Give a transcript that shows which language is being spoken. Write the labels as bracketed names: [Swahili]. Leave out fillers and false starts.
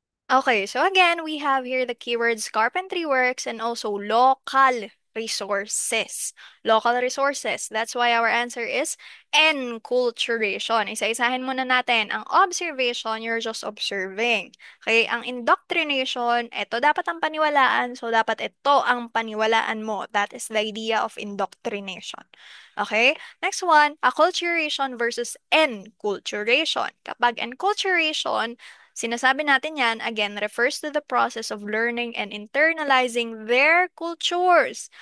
[English] Okay, so again, we have here the keywords carpentry works and also local resources. Local resources. That's why our answer is enculturation. [Filipino] Isa-isahin muna natin. Ang observation, [English] you're just observing. [Filipino] Okay, ang indoctrination, ito dapat ang paniwalaan, so dapat ito ang paniwalaan mo. [English] That is the idea of indoctrination. Okay, next one, acculturation versus enculturation. Kapag enculturation, [Filipino] sinasabi natin yan, [English] again, refers to the process of learning and internalizing their cultures.